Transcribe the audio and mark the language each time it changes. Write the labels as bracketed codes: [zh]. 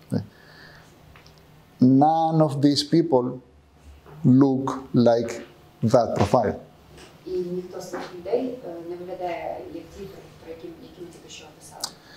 [en] Right. None of these people look like that profile. [uk] І ніхто з цих людей не виглядає як ті, про які ми тільки що описали.